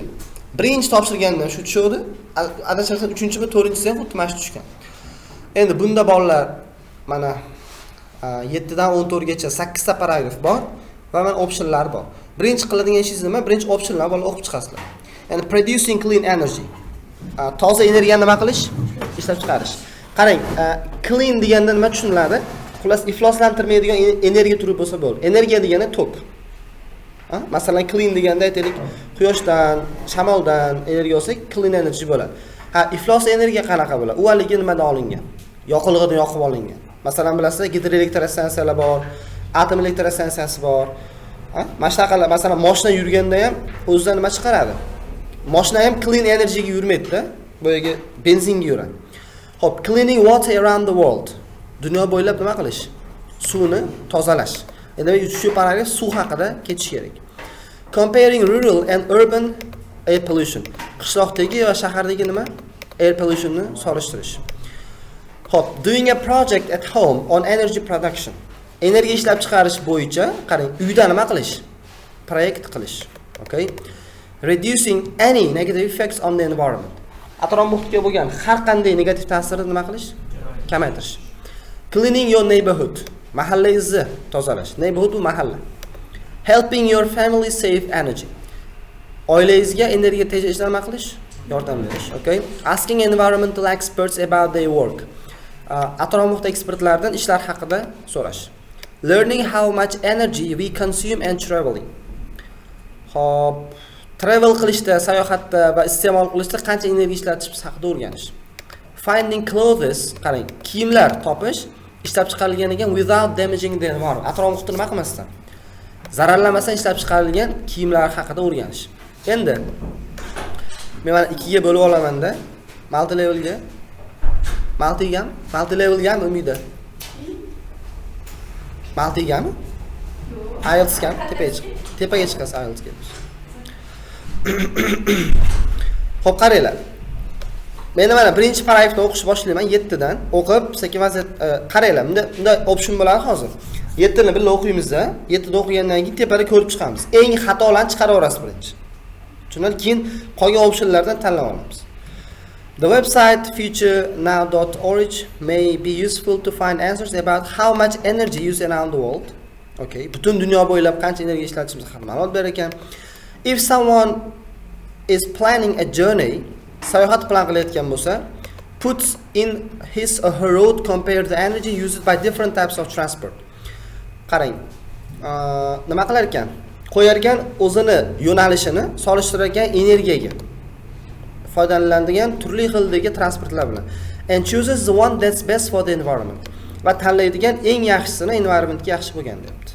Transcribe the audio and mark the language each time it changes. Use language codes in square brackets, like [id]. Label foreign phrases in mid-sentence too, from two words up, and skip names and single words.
[uz] Birinchi topshirgandan shu tushdi. Adashmasam 3-mi, 4-chisi ham xuddi mana shu tushgan. Endi bunda bolalar mana 7 dan 14 gacha 8 ta paragraf bor va mana optionlar bor. Birinchi qiladigan ishingiz nima? Birinchi optionlar bolalar o'qib chiqasizlar. [en] Ya'ni producing clean energy. [uz] Toza energiyani nima qilish? Ishlab chiqarish. Qarang, clean deganda nima tushuniladi? Xullas, ifloslantirmaydigan energiya turi bo'lsa bo'ladi. Energiya degani tok. Masalan, clean deganda aytaylik, quyoshdan, shamoldan energiya olsak, [en] clean energy [uz] bo'ladi. Iflos energiya qanaqa bo'ladi? U haligi nimadan olingan? Yoqilg'idan yoqib olingan. Masalan, bilasizlar, gidroelektrostansiyalar bor, atom elektrostansiyasi bor. Mana shunaqalar, masalan, mashina yurganda ham o'zidan nima chiqaradi? Mashina ham [en] clean energyga [uz] yurmaydi-da, boyaga benzinga yuradi. Xo'p, [en] cleaning water around the world. [uz] Dunyo bo'ylab nima qilish? Suvni tozalash. Endi shu paragraf suv haqida ketish kerak. [en] Comparing rural and urban air pollution. [uz] Qishloqdagi va shahardagi nima? [en] Air pollution'ni [uz] solishtirish. Xo'p, [en] doing a project at home on energy production. [uz] Energiya ishlab chiqarish bo'yicha, qarang, uyda nima qilish? Proyekt qilish. Okay? [en] Reducing any negative effects on the environment. [uz] Atrof muhitga bo'lgan har qanday negativ ta'sirni nima qilish? Kamaytirish. [en] Cleaning your neighborhood. [uz] Mahallangizni tozalash. Neighborhood bu mahalla. [en] Helping your family save energy. [uz] Oilangizga energiya tejashda nima qilish? Yordam berish. Okay? [en] Asking environmental experts about their work. [uz] Atrof muhit ekspertlardan ishlar haqida so'rash. [en] Learning how much energy we consume and traveling. [uz] Hop, travel qilishda, sayohatda va iste'mol qilishda qancha energiya ishlatishimiz haqida o'rganish. [en] Finding clothes, [uz] qarang, kiyimlar topish ishlab chiqarilgan ekan [en] without damaging the environment. [uz] Atrof muhitni nima qilmasdan, zararlamasdan ishlab chiqarilgan kiyimlar haqida o'rganish. Endi men mana 2 ga bo'lib olaman-da. Multi levelga. Multi levelga umida. Multi gami? IELTS gam tepaga chiqasiz IELTS ga. Xo'p, qaranglar. Men mana birinchi paragrafni o'qish boshlayman 7 dan. O'qib, sekin-vazir qaranglar. Bunda option bo'ladi hozir. 7 ni birga o'qiymiz-da. 7 da o'qigandan keyin tepada ko'rib chiqamiz. Eng xatolarni chiqaraverasiz birinchi. Shundan keyin qolgan optionlardan tanlab olamiz. [en] The website futurenow.org may be useful to find answers about how much energy used around the world. [uz] Okay, butun dunyo bo'ylab qancha energiya ishlatishimiz haqida ma'lumot berar ekan. [en] If someone is planning a journey, [uz] sayohat plan qilayotgan bo'lsa, [en] puts in his or her road compare the energy used by different types of transport. [uz] Qarang, nima qilar ekan? Qo'yar ekan o'zini yo'nalishini solishtirar ekan energiyaga. Foydalanadigan turli xildagi transportlar bilan. [en] And chooses the one that's best for the environment. [uz] Va tanlaydigan eng yaxshisini environmentga yaxshi bo'lgan deyapti.